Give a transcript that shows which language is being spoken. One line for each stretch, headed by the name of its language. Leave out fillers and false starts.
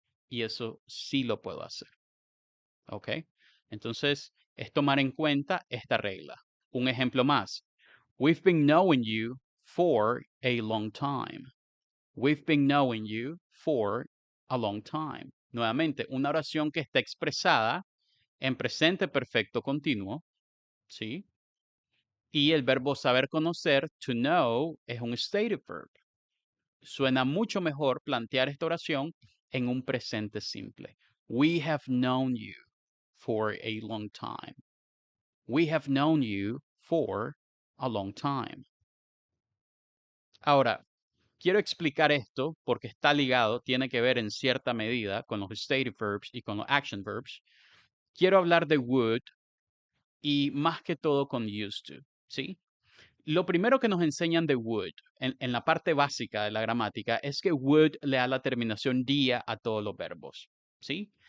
Spanish: Y eso sí lo puedo hacer. ¿Ok? Entonces, es tomar en cuenta esta regla. Un ejemplo más.
English: We've been knowing you for a long time. We've been knowing you for a long time.
Spanish: Nuevamente, una oración que está expresada en presente perfecto continuo, ¿sí? Y el verbo saber conocer, to know, es un stative verb. Suena mucho mejor plantear esta oración en un presente simple.
English: We have known you for a long time. We have known you for a long time.
Spanish: Ahora, quiero explicar esto porque está ligado, tiene que ver en cierta medida con los stative verbs y con los action verbs. Quiero hablar de would y más que todo con used to, ¿sí? Lo primero que nos enseñan de would en la parte básica de la gramática es que would le da la terminación día a todos los verbos, ¿sí?